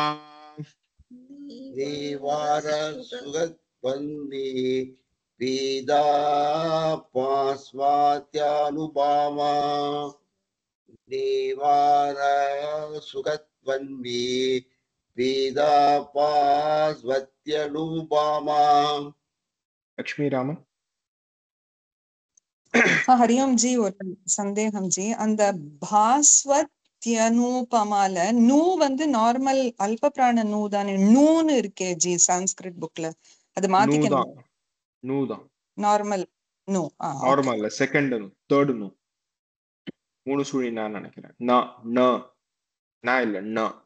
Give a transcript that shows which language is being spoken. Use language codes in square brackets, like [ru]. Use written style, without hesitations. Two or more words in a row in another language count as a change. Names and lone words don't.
[sa] निवारशोकवत्तन्वी पीतापास्वत्यनुपमा निवारशोकवत्तन्वी वेदापास्वत्यनुपमा लक्ष्मी रामन हरि ओम जी [ta] ஒரு சந்தேகம் ஜி அந்த பாஸ்வத்யனூபமால நூ வந்து நார்மல் அல்ப பிராண நூ தானே நூன்னு இருக்கே ஜி சான்ஸ்கிரிட் புக்ல அது மாத்திக்கணும் நூ தான் நார்மல் நூ ஓகே நார்மல் செகண்ட் நூ தேர்ட் நூ மூணு சுழி நான் நினைக்கிறேன் ந ந நான் இல்ல ந